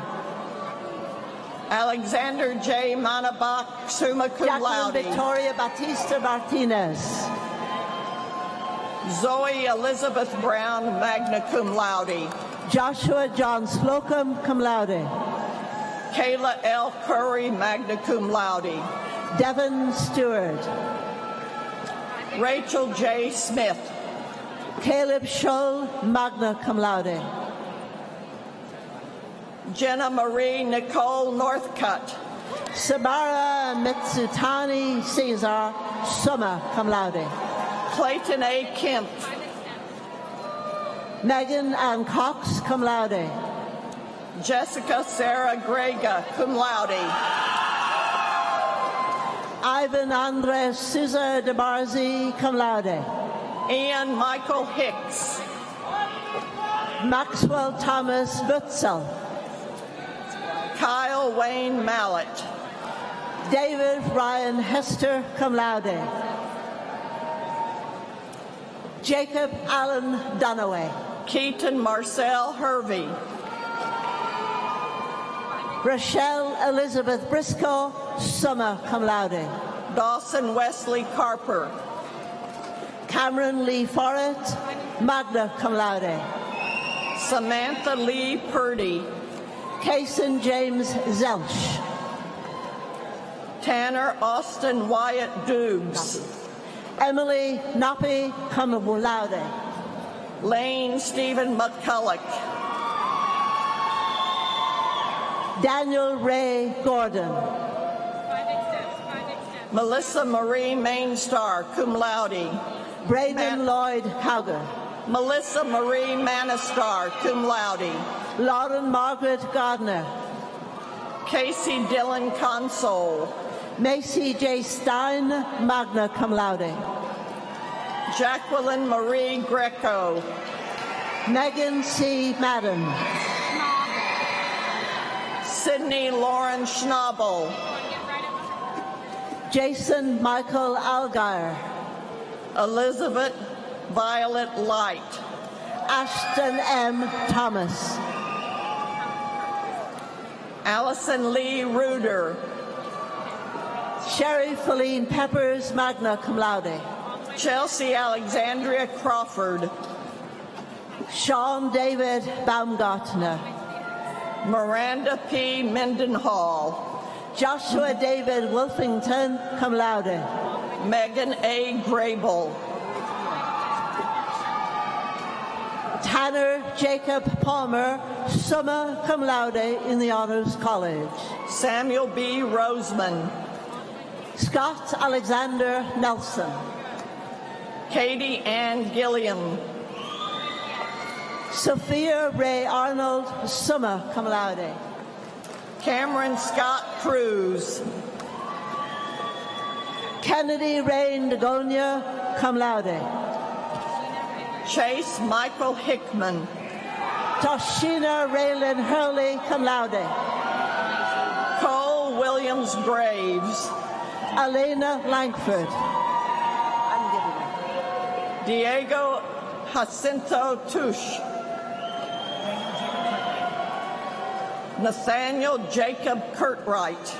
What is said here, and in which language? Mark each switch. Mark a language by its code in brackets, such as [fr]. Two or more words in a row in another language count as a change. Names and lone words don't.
[en] Alexander J. Manabach, [la] summa cum [en] Jacqueline [la] laude. [en] Victoria Batista Martinez. Zoe Elizabeth Brown, [la] magna cum laude. [en] Joshua John Slocum, [la] cum laude. [en] Kayla L. Curry, [la] magna cum laude. [en] Devin Stewart. Rachel J. Smith. Caleb Scholl, [la] magna cum laude. [en] Jenna Marie Nicole Northcutt. Samara Mitsutani Caesar, [la] summa cum laude. [en] Clayton A. Kemp. Megan Ann Cox, [la] cum laude. [en] Jessica Sarah Grega, [la] cum laude. [en] Ivan Andres Souza de Barzi, [la] cum laude. [en] Ian Michael Hicks. Maxwell Thomas Butzel. Kyle Wayne Mallett. David Ryan Hester, [la] cum laude. [en] Jacob Allen Dunaway. Keaton Marcel Hervey. Rochelle Elizabeth Briscoe, [la] summa cum laude. [en] Dawson Wesley Carper. Cameron Lee Forrett, [la] magna cum laude. [en] Samantha Lee Purdy. Kason James Zelch. Tanner Austin Wyatt Dukes. Emily Noppi, [la] cum laude. [en] Lane Stephen McCulloch. Daniel Ray Gordon. Melissa Marie Mainstar, [la] cum laude. [en] Braden Lloyd Hauger. Melissa Marie Manistar, [la] cum laude. [en] Lauren Margaret Gardner. Casey Dillon Console. Macy J. Stein, [la] magna cum laude. [en] Jacqueline Marie Greco. Megan C. Madden. Sydney Lauren Schnabel. Jason Michael Algire. Elizabeth Violet Light. Ashton M. Thomas. Allison Lee Ruder. Sherry Feline Peppers, [la] magna cum laude. [en] Chelsea Alexandria Crawford. Sean David Baumgartner. Miranda P. Mendenhall. Joshua David Wolfington, [la] cum laude. [en] Megan A. Grable. Tanner Jacob Palmer, [la] summa cum laude [en] in the Honors College. Samuel B. Roseman. Scott Alexander Nelson. Katie Ann Gilliam. Sophia Ray Arnold, [la] summa cum laude. [en] Cameron Scott Cruz. Kennedy Rain Dagonia, [la] cum laude. [en] Chase Michael Hickman. Toshina Raylan Hurley, [la] cum laude. [en] Cole Williams Graves. Elena Langford. Diego Jacinto Tush. Nathaniel Jacob Curtright.